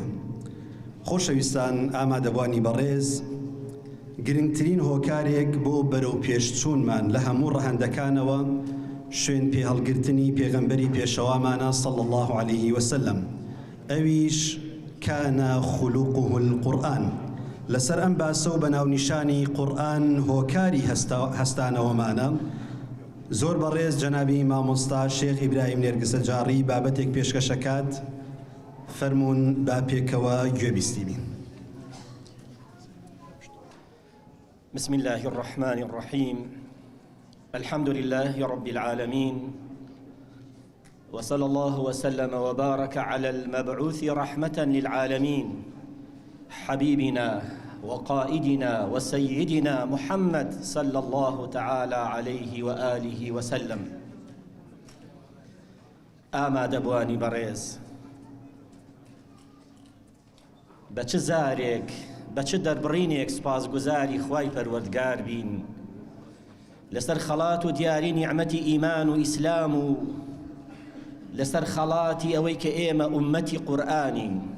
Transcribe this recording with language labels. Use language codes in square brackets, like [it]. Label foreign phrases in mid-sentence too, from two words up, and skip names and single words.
[ckb] خۆشەویستان ئامادەبوانی بەڕێز، گرنگترین هۆکارێک بۆ بەرەو پێشچوونمان لە هەموو ڕەهەندەکانەوە شوێن پێهەڵگرتنی پێغەمبەری پێشەوامانە [ar] صلی الله عليه وسلم، [ckb] ئەویش [ar] کانە خولوقه القورئان. [ckb] لەسەر ئەم باسە و بەناونیشانی قورئان هۆکاری هەستانەوەمانە زۆر بەڕێز جەنابی مامۆستا شێخ ئیبراهیم نێرگسە جاڕی بابەتێک پێشکەشەکات، فەرموون با پێکەوە گوێبیستی بین. [ar] بسم الله الرحمن الرحيم الحمد لله رب العالمين وصلى الله وسلم وبارك على المبعوث رحمة للعالمين حبيبنا وقائدنا وسيدنا محمد صلى الله تعالى عليه وآله وسلم. [ckb] ئامادەبوانی بەڕێز، بە چ زارێک بە چ دەربڕینێک سپاسگوزاری خوای پەروەردگار بین لەسەر خەڵات و دیاری نیعمەتی ئیمان و ئیسلام و لەسەر خەڵاتی ئەوەی کە ئێمە ئوممەتی قورئانین.